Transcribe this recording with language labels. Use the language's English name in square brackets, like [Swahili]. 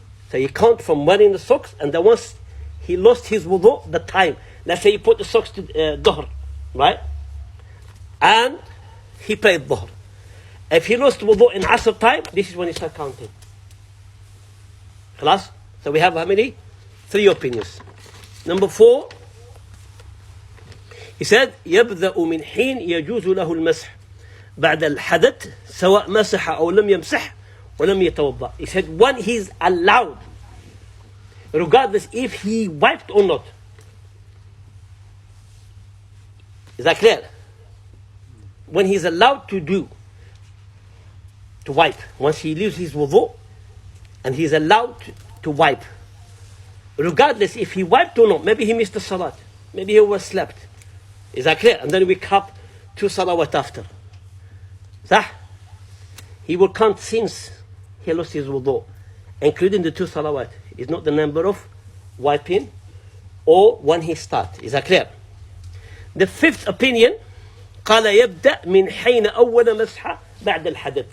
[English] So you count from wearing the socks, and then once he lost his wudu, the time. Let's say he put the socks to dhuhr, right? And he prayed dhuhr. If he lost wudu in asr time, this is when he start counting. Class? So we have how many? 3 opinions. Number 4, he said [Arabic] يبدأ من حين يجوز له المسح بعد الحدث سواء مسح أو لم يمسح ولم يتوضأ. [English] He said when he's allowed, regardless if he wiped or not. Is that clear? When he's allowed to wipe, once he leaves his wudu and he's allowed to wipe, regardless if he wiped or not. Maybe he missed the salat, maybe he overslept. Is that clear? And then we wake up 2 salawat after. Sah? He will count since he lost his wudu, including the 2 salawat. It's not the number of wiping or when he start. Is that clear? The 5th opinion, [Arabic] قال يبدأ من حين أول مسحة بعد الحدث.